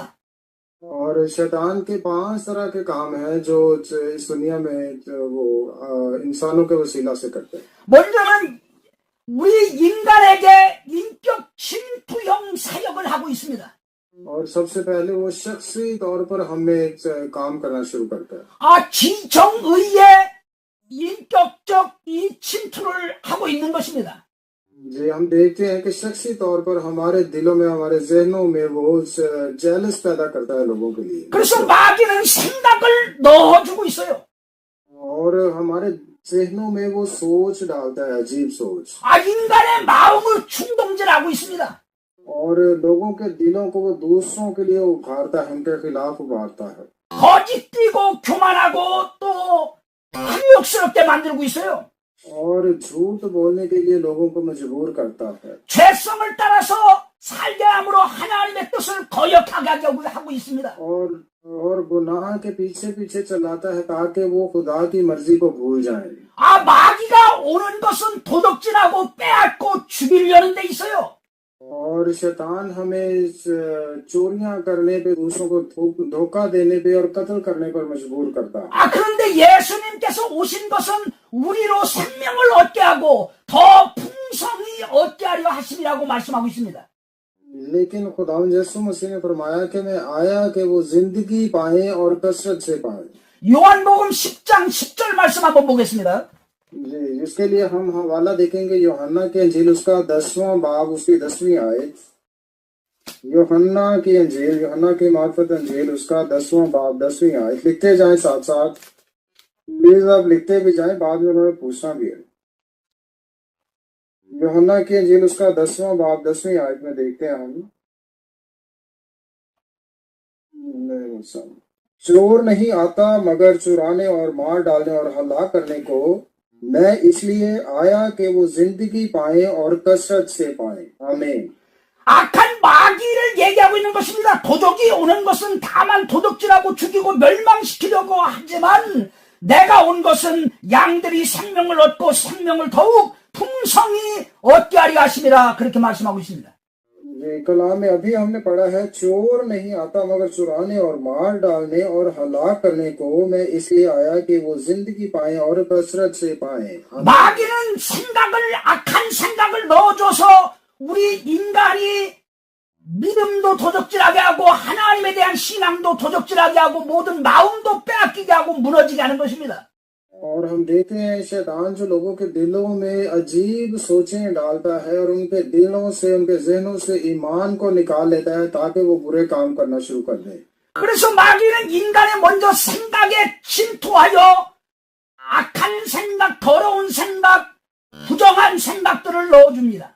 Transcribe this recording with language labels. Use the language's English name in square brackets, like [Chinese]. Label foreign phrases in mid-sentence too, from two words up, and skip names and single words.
[Urdu] اور شیطان کے 5 طرح کے کام ہیں جو اس دنیا میں وہ انسانوں کے وسیلہ سے کرتے ہیں. [Korean] 먼저는 우리 인간에게 인격 침투형 사역을 하고 있습니다. [Urdu] اور سب سے پہلے وہ شخصی طور پر ہمیں کام کرنا شروع کرتا ہے. [Korean] 지정의의 인격적 이 침투를 하고 있는 것입니다. [Urdu] جی ہم دیکھتے ہیں کہ شخصی طور پر ہمارے دلوں میں ہمارے ذہنوں میں وہ جیلس پیدا کرتا ہے لوگوں کے لیے. [Korean] 그래서 마귀는 생각을 넣어주고 있어요. [Urdu] اور ہمارے ذہنوں میں وہ سوچ ڈالتا ہے، عجیب سوچ. [Korean] 인간의 마음을 충동질하고 있습니다. [Urdu] اور لوگوں کے دلوں کو وہ دوسروں کے لیے ابھارتا ہے، ان کے خلاف ابھارتا ہے. [Korean] 거짓되고 교만하고 또 탐욕스럽게 만들고 있어요. [Urdu] اور جھوٹ بولنے کے لیے لوگوں کو مجبور کرتا ہے. [Korean] 죄성을 따라서 살게 함으로 하나님의 뜻을 거역하게 하고 있습니다. [Urdu] اور گناہ کے پیچھے چلاتا ہے تاکہ وہ خدا کی مرضی کو بھول جائے. [Korean] 마귀가 오는 것은 도둑질하고 빼앗고 죽이려는 데 있어요. [Urdu] اور شیطان ہمیں چوریاں کرنے پہ، دوسروں کو دھوکا دینے پہ اور قتل کرنے پر مجبور کرتا ہے. [Korean] 그런데 예수님께서 오신 것은 우리로 생명을 얻게 하고 더 풍성히 얻게 하려 하심이라고 말씀하고 있습니다. [Urdu] لیکن خداوند یسوع مسیح نے فرمایا کہ میں آیا کہ وہ زندگی پائے اور کثرت سے پائے. [Korean] 요한복음 10장 10절 말씀 한번 보겠습니다. [Urdu] جی، اس کے لیے ہم حوالہ دیکھیں گے یوحنا کی انجیل اس کا 10واں باب اس کی 10ویں آیت. یوحنا کی معرفت انجیل اس کا 10واں باب 10ویں آیت. لکھتے جائیں ساتھ ساتھ، پلیز آپ لکھتے بھی جائیں، بعد میں انہوں نے پوچھنا بھی ہے. یوحنا کی انجیل اس کا 10واں باب 10ویں آیت میں دیکھتے ہیں ہم، چور نہیں آتا مگر چرانے اور مار ڈالنے اور ہلاک کرنے کو، میں اس لیے آیا کہ وہ زندگی پائے اور کثرت سے پائے. آمین. [Korean] 악한 마귀를 얘기하고 있는 것입니다. 도둑이 오는 것은 다만 도둑질하고 죽이고 멸망시키려고 하지만 내가 온 것은 양들이 생명을 얻고 생명을 더욱 풍성히 얻게 하려 하심이라, 그렇게 말씀하고 있습니다. [Urdu] یہ کلام میں ابھی ہم نے پڑھا ہے، چور نہیں آتا مگر چرانے اور مار ڈالنے اور ہلاک کرنے کو میں اس لیے آیا کہ وہ زندگی پائے اور کثرت سے پائے. [Korean] 마귀는 악한 생각을 넣어줘서 우리 인간이 믿음도 도적질하게 하고 하나님에 대한 신앙도 도적질하게 하고 모든 마음도 빼앗기게 하고 무너지게 하는 것입니다. [Urdu] اور ہم دیکھتے ہیں شیطان جو لوگوں کے دلوں میں عجیب سوچیں ڈالتا ہے اور ان کے دلوں سے، ان کے ذہنوں سے ایمان کو نکال لیتا ہے تاکہ وہ برے کام کرنا شروع کر دے. [Korean] 그래서 마귀는 인간의 먼저 생각에 침투하여 악한 생각, 더러운 생각, 부정한 생각들을 넣어줍니다.